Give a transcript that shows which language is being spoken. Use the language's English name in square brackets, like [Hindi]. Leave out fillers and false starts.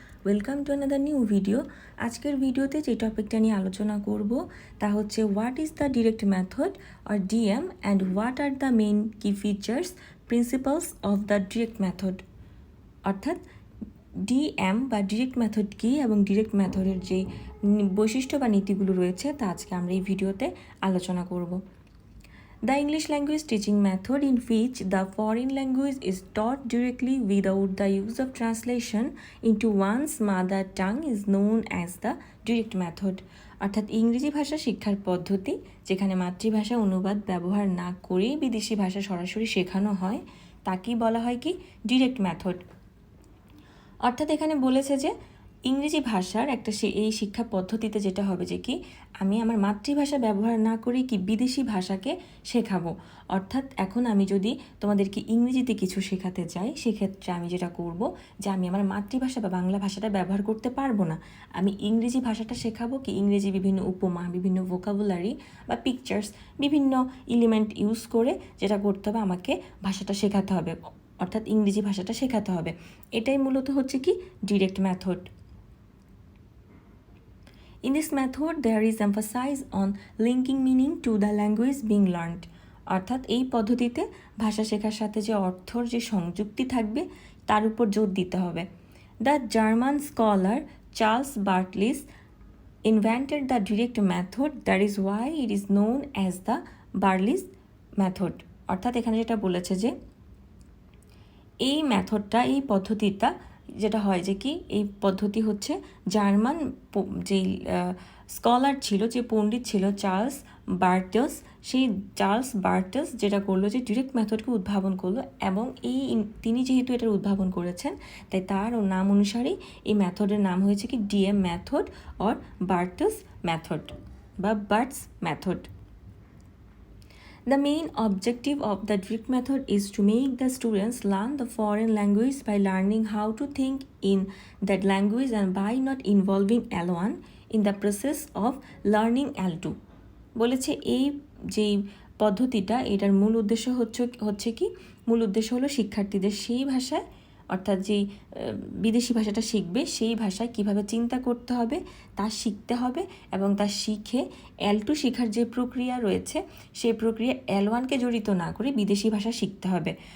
[English] Welcome to another new video. [Bangla] আজকের ভিডিওতে যে টপিকটা নিয়ে আলোচনা করব তা হচ্ছে [English] What is the direct method or DM and what are the main key features principles of the direct method. [Bangla] অর্থাৎ ডিএম বা ডিরেক্ট মেথড কী এবং ডিরেক্ট মেথডের যে বৈশিষ্ট্য বা নীতিগুলো রয়েছে তা আজকে আমরা এই ভিডিওতে আলোচনা করব। [English] The English language teaching method in which the foreign language is taught directly without the use of translation into one's mother tongue is known as the direct method. [Bangla] অর্থাৎ ইংরেজি ভাষা শিক্ষার পদ্ধতি যেখানে মাতৃভাষা অনুবাদ ব্যবহার না করেই বিদেশি ভাষা সরাসরি শেখানো হয় তাকেই বলা হয় কি ডিরেক্ট মেথড। অর্থাৎ এখানে বলেছে যে ইংরেজি ভাষার একটা এই শিক্ষা পদ্ধতিতে যেটা হবে যে কি আমি আমার মাতৃভাষা ব্যবহার না করেই কি বিদেশি ভাষাকে শেখাবো। অর্থাৎ এখন আমি যদি তোমাদেরকে ইংরেজিতে কিছু শেখাতে চাই সেক্ষেত্রে আমি যেটা করব যে আমি আমার মাতৃভাষা বা বাংলা ভাষাটা ব্যবহার করতে পারবো না, আমি ইংরেজি ভাষাটা শেখাবো কি ইংরেজি বিভিন্ন উপমা, বিভিন্ন ভোকাবুলারি বা পিকচার্স, বিভিন্ন এলিমেন্ট ইউজ করে যেটা করতে হবে আমাকে ভাষাটা শেখাতে হবে, অর্থাৎ ইংরেজি ভাষাটা শেখাতে হবে। এটাই মূলত হচ্ছে কি direct method. [English] In this method, there is emphasis on linking meaning to the language being learned. [Bangla] অর্থাৎ এই পদ্ধতিতে ভাষা শেখার সাথে যে অর্থর যে সংযুক্তি থাকবে তার উপর জোর দিতে হবে। [English] The German scholar Charles Berlitz invented the direct method, that is why it is known as the Berlitz method. [Bangla] অর্থাৎ এখানে যেটা বলেছে যে এই মেথডটা, এই পদ্ধতিটা যেটা হয় যে কি এই পদ্ধতি হচ্ছে জার্মান যেই স্কলার ছিল, যে পণ্ডিত ছিল চার্লস বার্টস, সেই চার্লস বার্টস যেটা করলো যে ডিরেক্ট মেথডকে উদ্ভাবন করলো এবং তিনি যেহেতু এটার উদ্ভাবন করেছেন তাই তার নাম অনুসারেই এই মেথডের নাম হয়েছে কি ডিএম মেথড অর বার্টস মেথড বা বার্টস method. [English] The main objective of the direct method is to make the students learn the foreign language by learning how to think in that language and by not involving L1 in the process of learning L2. [Bangla] বলেছে এই যেই পদ্ধতিটা এটার মূল উদ্দেশ্য হচ্ছে কি মূল উদ্দেশ্য হলো শিক্ষার্থীদের সেই ভাষায়, অর্থাৎ যেই বিদেশি ভাষাটা শিখবে সেই ভাষায় কিভাবে চিন্তা করতে হবে তা শিখতে হবে এবং তা শিখে L2 শেখার যে প্রক্রিয়া রয়েছে সেই প্রক্রিয়া L1কে জড়িত না করে বিদেশি ভাষা শিখতে হবে।